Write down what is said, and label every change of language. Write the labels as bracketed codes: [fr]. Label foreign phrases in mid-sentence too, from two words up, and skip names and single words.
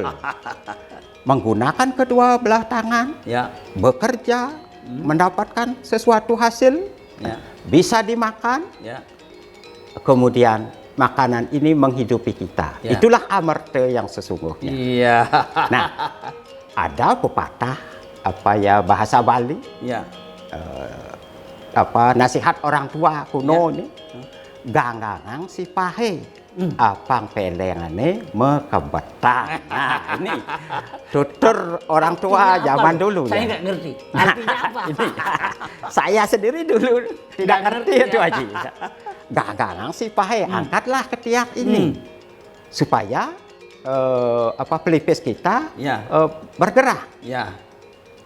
[id] Menggunakan kedua belah tangan, bekerja, mendapatkan sesuatu hasil, bisa dimakan, kemudian makanan ini menghidupi kita. Itulah Amerta yang sesungguhnya. Nah, ada pepatah bahasa Bali, nasihat orang tua kuno ini, [ban] ganggangang si pahe, apang pelengane mekebetang. [id] Nah, ini tutur orang tua zaman dulu. Saya nggak ngerti. Artinya apa? Ini, saya sendiri dulu tidak ngerti itu Haji. [ban] Ganggangang si pahe, [id] angkatlah ketiak ini supaya pelipis kita bergerak.